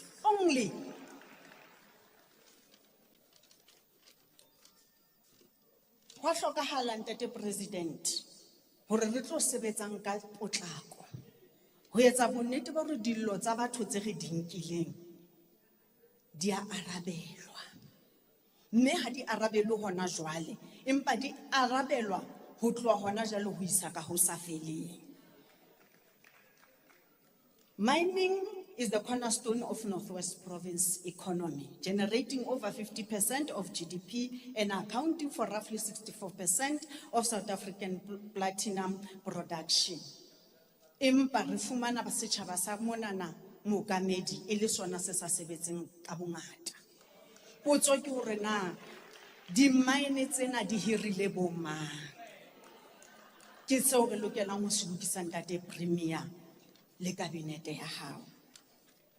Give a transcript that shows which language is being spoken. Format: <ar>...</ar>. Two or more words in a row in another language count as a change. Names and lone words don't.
<st>Only ho hlokahala ntate president hore re tlo sebetsang ka potlako ho etsa bonnete ba hore dillo tsa batho tse re di nkileng di a arabelwa. Mme ha di arabelwe hona jwale, empa di arabelwa ho tloha hona jwale ho isa ka ho sa feleng.</st> <en>Mining is the cornerstone of Northwest Province economy, generating over 50% of GDP and accounting for roughly 64% of South African platinum production.</en> <st>Empa re fumana ba setjhaba sa monana mookamedi e le sona se sa sebetseng ka bongata. Potso ke hore na di mine tsena di hirile bo mang? Ke seo re lokelang ho se lokisa ntate premier le kabinete ya hao.</st>